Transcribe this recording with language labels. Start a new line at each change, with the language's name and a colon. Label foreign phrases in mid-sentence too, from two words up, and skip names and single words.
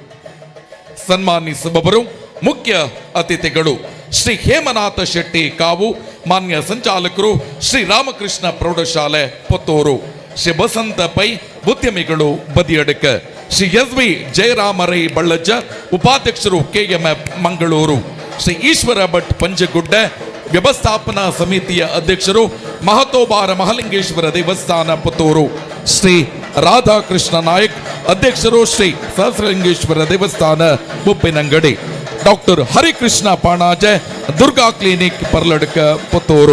Kannada: ಸನ್ಮಾನಿಸುವವರು ಮುಖ್ಯ ಅತಿಥಿಗಳು ಶ್ರೀ ಹೇಮನಾಥ ಶೆಟ್ಟಿ ಕಾವು, ಮಾನ್ಯ ಸಂಚಾಲಕರು, ಶ್ರೀ ರಾಮಕೃಷ್ಣ ಪ್ರೌಢಶಾಲೆ ಪುತ್ತೂರು. ಶ್ರೀ ಬಸಂತ ಪೈ, ಉದ್ಯಮಿಗಳು, ಬದಿಯಡಕ. ಶ್ರೀ SV ಜಯರಾಮರೈ ಬಳ್ಳಜ್ಜ, ಉಪಾಧ್ಯಕ್ಷರು, KMF ಮಂಗಳೂರು. ಶ್ರೀ ಈಶ್ವರ ಭಟ್ ಪಂಜಗುಡ್ಡ, ವ್ಯವಸ್ಥಾಪನಾ ಸಮಿತಿಯ ಅಧ್ಯಕ್ಷರು, ಮಹತೋಬಾರ ಮಹಾಲಿಂಗೇಶ್ವರ ದೇವಸ್ಥಾನ ಪುತ್ತೂರು. ಶ್ರೀ ರಾಧಾಕೃಷ್ಣ ನಾಯಕ್, ಅಧ್ಯಕ್ಷರು, ಶ್ರೀ ಸಹಸ್ರಲಿಂಗೇಶ್ವರ ದೇವಸ್ಥಾನ ಮುಪ್ಪಿನಂಗಡಿ. ಡಾಕ್ಟರ್ ಹರಿಕೃಷ್ಣ ಪಾಣಾಜೆ, ದುರ್ಗಾ ಕ್ಲಿನಿಕ್ ಪರ್ಲಡ್ಕ ಪುತ್ತೂರು.